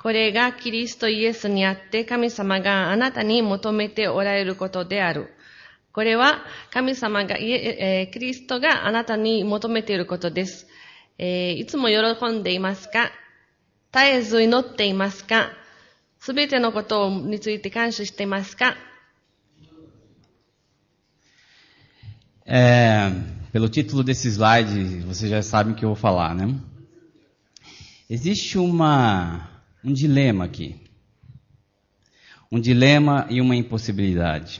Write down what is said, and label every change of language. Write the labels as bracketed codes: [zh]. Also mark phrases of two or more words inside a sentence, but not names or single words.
[ja] これがキリストイエスにあって神様があなたに求めておられることである。これは神様が、キリストがあなたに求めていることです。いつも喜んでいますか？絶えず祈っていますか？すべてのことについて感謝していますか？ [pt] Pelo título desse slide, vocês já sabem o que eu vou falar, né? Existe um dilema aqui. Um dilema e uma impossibilidade.